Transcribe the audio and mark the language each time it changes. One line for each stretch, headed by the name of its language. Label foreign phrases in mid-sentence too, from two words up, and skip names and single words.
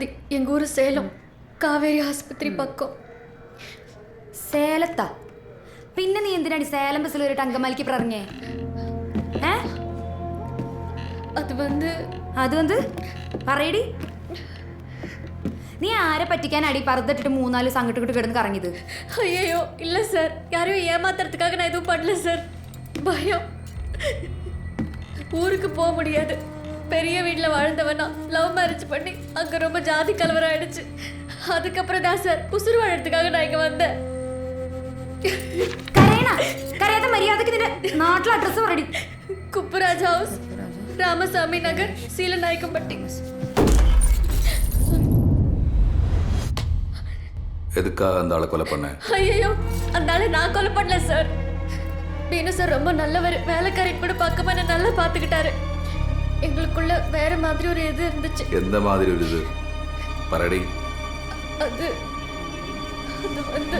Tamil: எங்கள் ஊர் சேலம், காவேரி ஆஸ்பத்திரி பக்கம்.
Malayalam: സേലത്താ? പിന്നെ നീ എന്തിനാണ് സേലം ബസ്സിൽ ഒരു അങ്കമാലിക്ക് പറഞ്ഞേ?
Tamil: அது வந்து
Malayalam: പറയടി. നീ ആരെ പറ്റിക്കാനാടി പറുതിട്ടിട്ട് 3-4 സംഘട്ടിട്ട് കിടന്ന് കറങ്ങിയത്?
Tamil: ஐயோ இல்லை சார், யாரையும் ஏமாத்துறதுக்காக நான் எதுவும் பண்ணல சார். பயம். ஊருக்கு போக முடியாது. பெரிய வீட்டில் வாழ்ந்தவனா
English: love marriage
Tamil: பண்ணி அங்கே ரொம்ப ஜாதி கலவரம் ஆயிடுச்சு. அதுக்கப்புறம் தான் சார் உசுறு வாழறதுக்காக நான் இங்கே வந்தேன்.
Malayalam: കരയാത്ത മര്യാദക്ക് നിന്റെ നാട്ടിലെ അഡ്രസ് പറയടി.
Tamil: குப்புராஜ் ஹவுஸ், ராமசாமி நகர், சீலநாயக்கம்பட்டி. எதுக்காக அந்த ஆளை கொலை பண்ண? ஐயோ, அந்த ஆளை நான் கொலை பண்ணல சார். பீனு சார் ரொம்ப நல்லவர். வேலைக்காரி கூட பார்க்காம என்ன நல்லா பார்த்துக்கிட்டாரு. எங்களுக்குள்ள வேற மாதிரி ஒரு இது இருந்துச்சு. எந்த மாதிரி ஒரு இது? பரடி. அது வந்து